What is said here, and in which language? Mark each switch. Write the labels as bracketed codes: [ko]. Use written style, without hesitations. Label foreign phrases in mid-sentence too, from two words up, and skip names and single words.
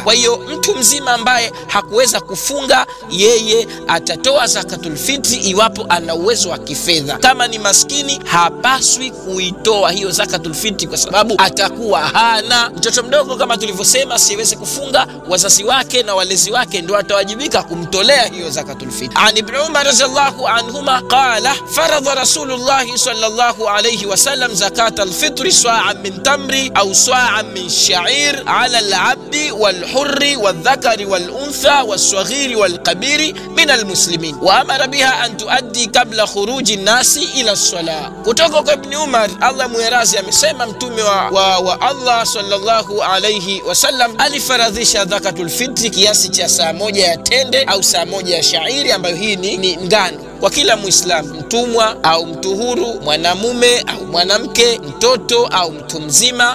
[sw] Kwa hiyo mtu mzima ambaye hakuweza kufunga, yeye atatoa zakatul fitri iwapo ana uwezo wa kifedha. Kama ni maskini, hapaswi kuitoa hiyo zakatul fitri kwa sababu atakuwa hana. Mtoto mdogo kama tulivyosema siweze kufunga, wazazi wake na walezi wake ndio watawajibika kumtolea hiyo zakatul fitri. [ar] عن ابن عمر رضي الله عنهما قال فرض رسول الله صلى الله عليه وسلم زكاة الفطر صاعا من تمر أو صاعا من شعير على العبد والحر والذكر والأنثى والصغير والكبير من المسلمين وأمر بها أن تؤدى قبل خروج الناس إلى الصلاة. [sw] Kutoka kwa Ibn Umar, Allah muerazi, amesema mtume wa Allah [ar] صلى الله عليه وسلم [sw] alifaradhisha zakatul fitri kiasi cha saa moja ya tende au saa moja ya shairi, ambayo hii ni ngano, kwa kila Muislamu, mtumwa au mtu huru, mwanamume au mwanamke, mtoto au mtu mzima.